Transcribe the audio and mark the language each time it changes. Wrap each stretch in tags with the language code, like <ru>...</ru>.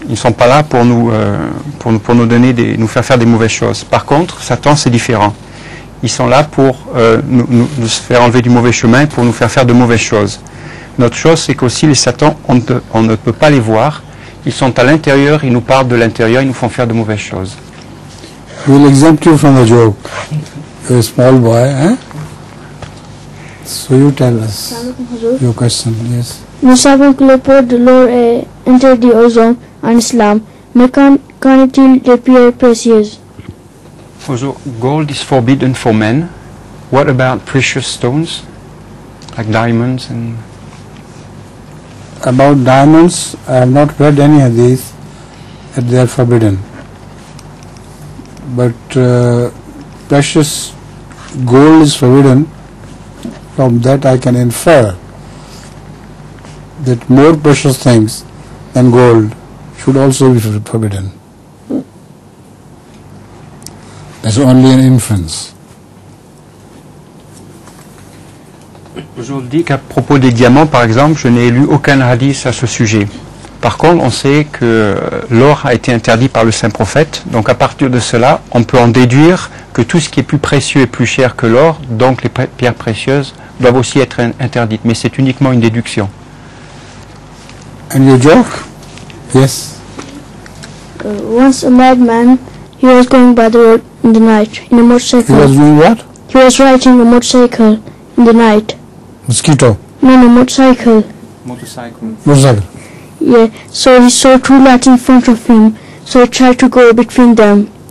<fr>Ils ne sont pas là pour nous nous faire faire des mauvaises choses. Par contre, Satan, c'est différent. Ils sont là pour nous faire enlever du mauvais chemin, pour nous faire de mauvaises choses. Notre chose, c'est qu'aussi les Satans, on ne peut pas les voir. Ils sont à l'intérieur, ils nous parlent de l'intérieur, ils nous font faire de mauvaises choses.</fr> <en>We'll exempt you from the joke. You're a small boy, eh? So you tell us your question, yes.</en> <fr>Nous savons que le port de l'or est interdit aux hommes en islam, mais qu'en est-il des pierres précieuses?</fr> <en>Also, gold is forbidden for men. What about precious stones, like diamonds and... About diamonds, I have not read any of these that they are forbidden. But precious gold is forbidden. From that I can infer that more precious things than gold should also be forbidden. That's only an inference.</en> <fr>Je vous dis qu'à propos des diamants, par exemple, je n'ai lu aucun hadith à ce sujet. Par contre, on sait que l'or a été interdit par le saint prophète. Donc à partir de cela, on peut en déduire que tout ce qui est plus précieux et plus cher que l'or, donc les pierres précieuses, doivent aussi être interdites. Mais c'est uniquement une déduction.</fr> <en>And you joke? Yes. Once a madman, he was going by the road in the night in a motorcycle. He was doing what? He was riding a motorcycle in the night. Mosquito? No, motorcycle. Motorcycle. Yeah, so he saw two lights in front of him, so he tried to go between them.</en>